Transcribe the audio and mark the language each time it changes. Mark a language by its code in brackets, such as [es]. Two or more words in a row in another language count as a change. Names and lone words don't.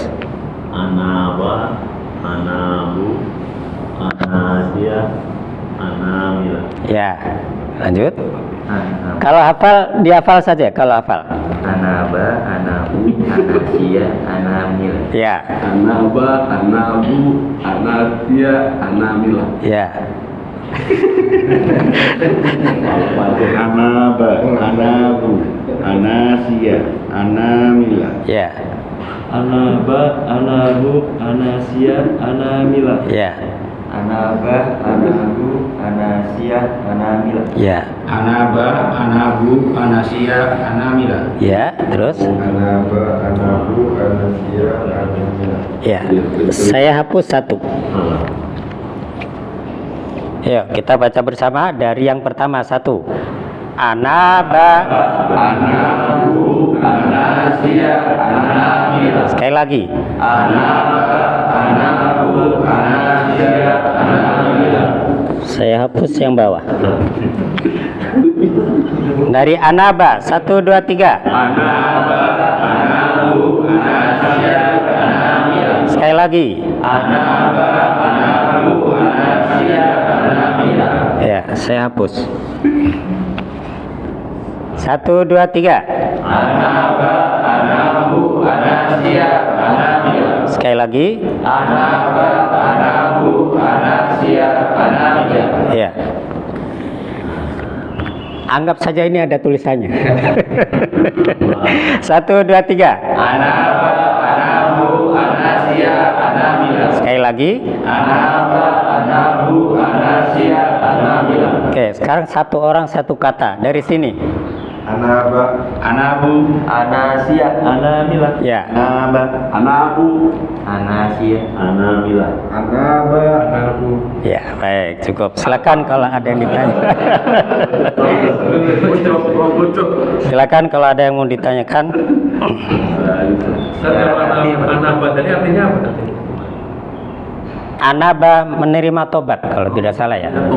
[ar] أناب، أنابوا، أناسي، أنامل. [id] Ya. Lanjut. [ar] أناب, [id] Kalau hafal, dihafal saja kalau hafal. [ar] أنابوا، أناسي، أنامل. [id] Ya. [ar] أناب، أنابوا، أناسي، أنامل. [id] Ya. [ar] أناب، أنابوا، أناسي، أنامل. [id] Ya. [ar] أناب، أنابوا، أناسي، أنامل. [id] Ya. [ar] أناب، أنابوا، أناسي، أنامل. [id] Ya. [ar] أناب، أنابوا، أناسي، أنامل. [id] Ya, terus. [ar] أناب، أنابوا، أناسي، أنامل. [id] Ya. Saya hapus satu. Yuk, kita baca bersama dari yang pertama satu. [ar] Anaba, Anabu, أناسي، أنامل. [id] sekali lagi. [ar] أناب، أنابوا، أناسي، أنامل. [id] Saya hapus yang bawah. Dari Anaba, 1, 2, 3. [ar] أناب، أنابوا, أناسي، أنامل. [id] Sekali lagi. [ar] أناب، أنابوا، أناسي، أنامل. [id] Ya, saya hapus. 1, 2, 3. [ar] أناب، أنابوا، أناسي، أنامل. [id] Sekali lagi. [ar] أناب، أنابوا، أناسي، أنامل. [id] Ya. Anggap saja ini ada tulisannya. 1, 2, 3. [ar] أناب، أنابوا، أناسي، أنامل. [id] Sekali lagi. [ar] أناب، أنابوا، أناسي، أنامل. [id] Oke, sekarang satu orang satu kata dari sini. [ar] Anaba, Anabu, أناسي، أنامل. [id] Ya. [ar] أناب، أنابوا, أناسي، أنامل. أناب، أنابوا. [id] Ya, baik, cukup. Silakan kalau ada yang ditanya. Silakan kalau ada yang mau ditanyakan. Anaba tadi artinya apa tadi? Anaba menerima tobat kalau tidak salah ya.